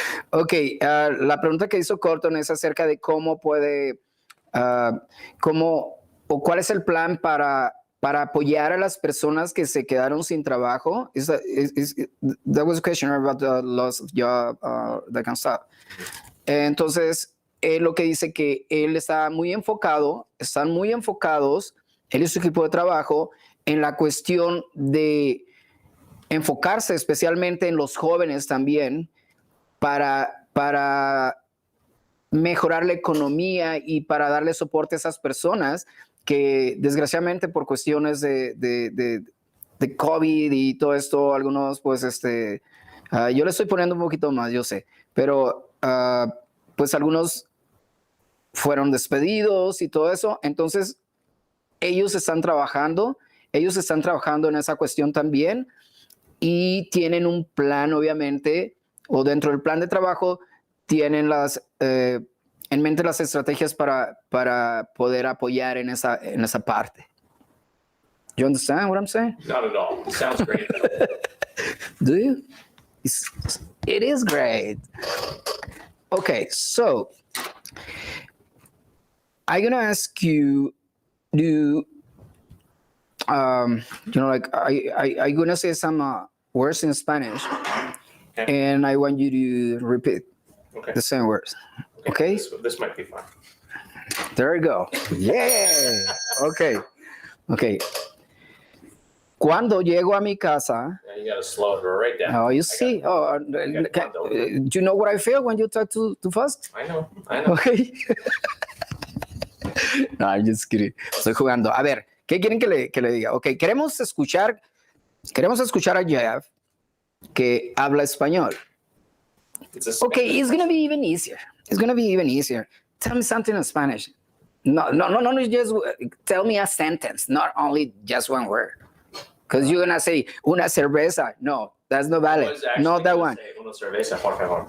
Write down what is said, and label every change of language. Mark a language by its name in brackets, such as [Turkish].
[Spanish] Ok, la pregunta que hizo Corton es acerca de cómo puede, o cuál es el plan para apoyar a las personas que se quedaron sin trabajo. [English] That was a question about the loss of job, that kind of stuff. [Spanish] Entonces, él lo que dice que él está muy enfocado, están muy enfocados, él y su equipo de trabajo, en la cuestión de enfocarse especialmente en los jóvenes también, para mejorar la economía y para darle soporte a esas personas que desgraciadamente por cuestiones de COVID y todo esto, algunos pues yo le estoy poniendo un poquito más, yo sé, pero pues algunos fueron despedidos y todo eso, entonces ellos están trabajando en esa cuestión también y tienen un plan obviamente, o dentro del plan de trabajo tienen en mente las estrategias para poder apoyar en esa parte. [English] You understand what I'm saying? Not at all. It sounds great. Do you? It is great. Okay, so I'm gonna ask you, you know, like I'm gonna say some words in Spanish. Okay. And I want you to repeat Okay. the same words. Okay? This might be fun. There you go. Yeah. Okay. [Spanish] Cuando llego a mi casa, [English] Yeah, you gotta slow it right down. oh, you see, do you know what I feel when you talk too fast? I know. Okay. No, I'm just kidding. [Spanish] Estoy jugando. A ver, ¿qué quieren que le diga? Okay, queremos escuchar a Jeff que habla español. [English] Okay, it's gonna be even easier. Tell me something in Spanish. No, just tell me a sentence, not only just one word. Because you're gonna say [Spanish] una cerveza. [English] No, that's not valid. Not that one. [Spanish] Una cerveza, por favor.